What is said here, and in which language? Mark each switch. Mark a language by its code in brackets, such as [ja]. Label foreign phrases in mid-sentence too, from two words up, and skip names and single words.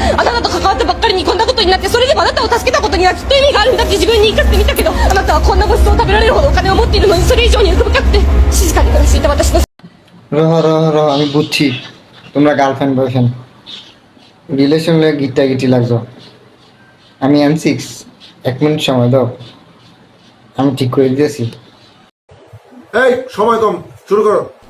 [ja] あなたと関わったばっかりにこんなことになって、それでもあなたを助けたことにはきっと意味があるんだって自分に言い聞かせてみたけど、あなたはこんなごちそうを食べられるほどお金を持っているのに、それ以上に欲深くて静かに暮らしていた私の [bn] আমি বুঝছি তোমরা গার্লফ্রেন্ড বয়ফ্রেন্ড রিলেশন নিয়ে গিটাগিটি লাগছো। আমি M6, 1 মিনিট সময় দাও, আমি ঠিক করে দিয়েছি। এই সময় কম, শুরু করো।